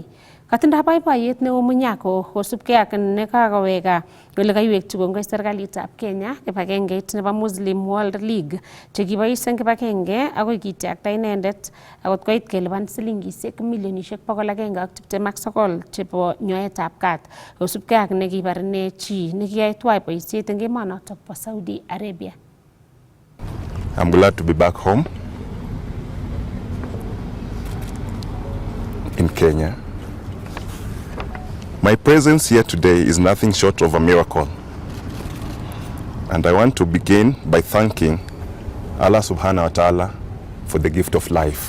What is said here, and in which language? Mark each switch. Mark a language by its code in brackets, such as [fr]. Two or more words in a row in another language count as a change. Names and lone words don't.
[kln] Katindoi boiboiyet neo Munyako kosubkei ak nekakoweka ole kaiwekchi kongoi serikalitab Kenya kibagengeit nebo Muslim World League chekibois eng kibagenge akoi kityakta inendet akot koit kelipan silingisiek milionisiek 129 chebo nyoetab kat kosubkei ak nekibar ine chi nekiyae tuwai boisiet eng emonotok bo Saudi Arabia. [en] I'm glad to be back home in Kenya. My presence here today is nothing short of a miracle. And I want to begin by thanking [ar] الله سبحانه وتعالى [en] for the gift of life.